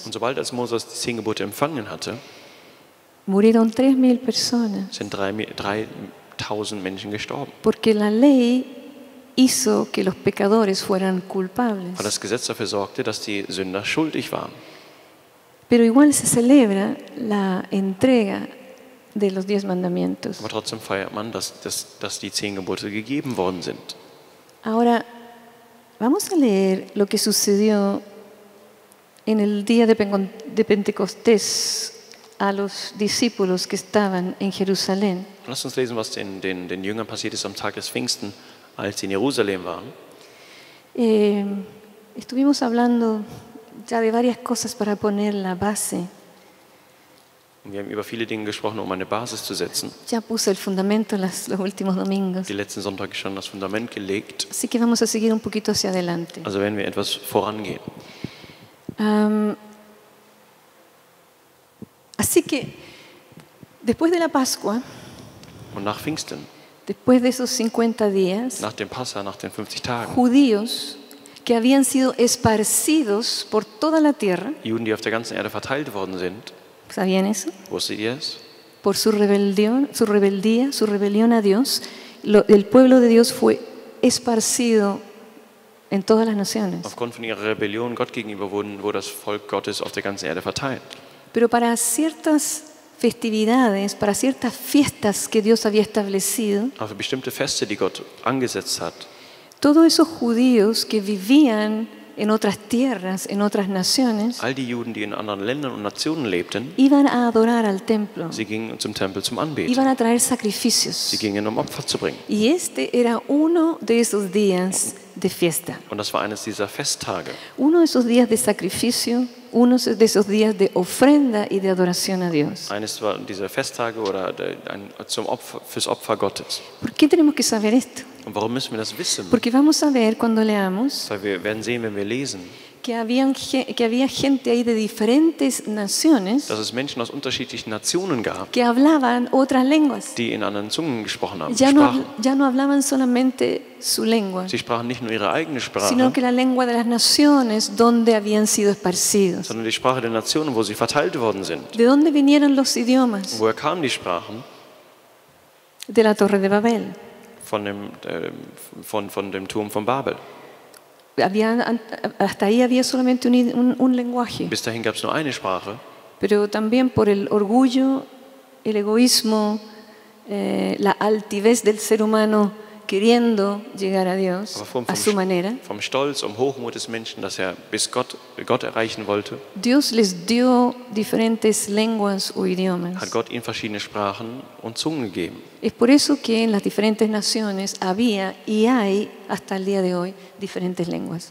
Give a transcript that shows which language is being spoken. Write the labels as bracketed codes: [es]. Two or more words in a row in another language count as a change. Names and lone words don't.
[de] Und sobald als Moses die 10 Gebote empfangen hatte, [es] murieron 3.000 personas, [de] sind 3.000 Menschen gestorben. [es] porque la ley hizo que los pecadores fueran culpables. [de] Weil das Gesetz dafür sorgte, dass die Sünder schuldig waren. [es] Pero igual se celebra la entrega de los 10 mandamientos. [de] Aber trotzdem feiert man, dass die 10 Gebote gegeben worden sind. [es] Ahora, vamos a leer lo que sucedió en el día de Pentecostés a los discípulos que estaban en Jerusalén. [de] Lass uns lesen, was den Jüngern passiert ist am Tag des Pfingsten, als sie in Jerusalem waren. [es] Estuvimos hablando ya de varias cosas para poner la base. [de] Und wir haben über viele Dinge gesprochen, um eine Basis zu setzen. [es] Ya puse el fundamento los últimos domingos. [de] Die letzten Sonntage schon das Fundament gelegt. [es] Así que vamos a seguir un poquito hacia adelante. [de] Also werden wir etwas vorangehen. [es] Así que después de la Pascua, [de] Und nach Pfingsten, [es] después de esos 50 días, [de] nach dem Passa, nach den 50 Tagen, [es] judíos que habían sido esparcidos por toda la tierra, [de] Juden, die auf der ganzen Erde verteilt worden sind, [es] ¿sabían eso? [de] wusstet ihr es? [es] Por su rebelión a Dios, el pueblo de Dios fue esparcido en todas las naciones. [de] Aufgrund von ihrer Rebellion Gott gegenüber wurde das Volk Gottes auf der ganzen Erde verteilt. [es] Pero para ciertas festividades, para ciertas fiestas que Dios había establecido, [de] Aber für bestimmte Feste, die Gott angesetzt hat, [es] todos esos judíos que vivían en otras tierras, en otras naciones, [de] all die Juden, die in anderen Ländern und Nationen lebten, [es] iban a adorar al templo, [de] sie gingen zum Tempel zum Anbeten. [es] iban a traer sacrificios. [de] Sie gingen, um Opfer zu bringen. [es] Y este era uno de esos días de fiesta, [de] Und das war eines dieser Festtage. [es] uno de esos días de sacrificio, uno de esos días de ofrenda y de adoración a Dios. [de] Eines war diese Festtage oder fürs Opfer Gottes. [es] ¿Por qué tenemos que saber esto? [de] Und warum müssen wir das wissen? [es] Porque vamos a ver cuando leamos [de] Weil wir werden sehen, wenn wir lesen, [es] que había gente ahí de diferentes naciones [de] dass es Menschen aus unterschiedlichen Nationen gab, [es] que hablaban otras lenguas. [de] die in anderen Zungen gesprochen haben, [es] Ya [de] sprachen. [es] no hablaban solamente su lengua, [de] Sie sprachen nicht nur ihre eigene [es] sino [de] Sprache, [es] que la lengua de las naciones donde habían sido esparcidos. [de] sondern die Sprache der Nationen, wo sie verteilt worden sind. [es] ¿De dónde vinieron los idiomas? [de] Woher kamen die Sprachen? [es] De la Torre de Babel. [de] Von dem Turm von Babel. [es] Hasta ahí había solamente un lenguaje, [de] Bis dahin gab es nur eine Sprache, [es] pero también por el orgullo, el egoísmo, la altivez del ser humano queriendo llegar a Dios [de] aber [es] a su manera, [de] vom Stolz, Hochmut des Menschen, dass er bis Gott erreichen wollte, [es] Dios les dio diferentes lenguas o idiomas. [de] hat Gott ihnen verschiedene Sprachen und Zungen gegeben. [es] Es por eso que en las diferentes naciones había y hay hasta el día de hoy diferentes lenguas.